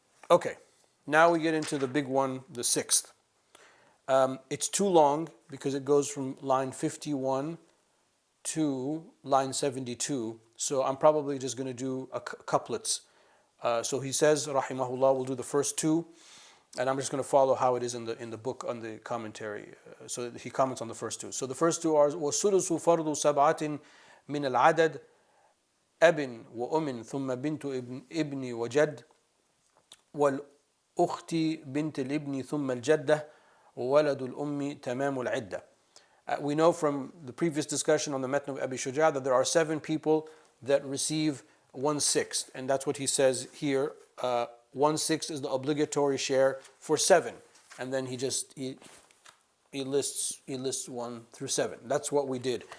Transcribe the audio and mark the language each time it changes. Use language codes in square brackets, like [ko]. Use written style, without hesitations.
[en] Okay, now we get into the big one, the sixth. It's too long because it goes from line 51 to line 72. So I'm probably just going to do couplets. So he says, rahimahullah, we'll do the first two, and I'm just going to follow how it is in the book on the commentary. So he comments on the first two. So the first two are [ar] وَالسُّدُسُ فَرْضُ سَبْعَةٍ مِنَ الْعَدَدِ أَبٍ وَأُمٍ ثُمَّ بِنْتُ ابْنِ وَجَدٍ والأخت بنت الابن ثم الجدة وولد الأم تمام العدة. [en] We know from the previous discussion on the Matn of Abi Shuja' that there are 7 people that receive 1/6, and that's what he says here. 1/6 is the obligatory share for 7, and then he lists 1 through 7. That's what we did.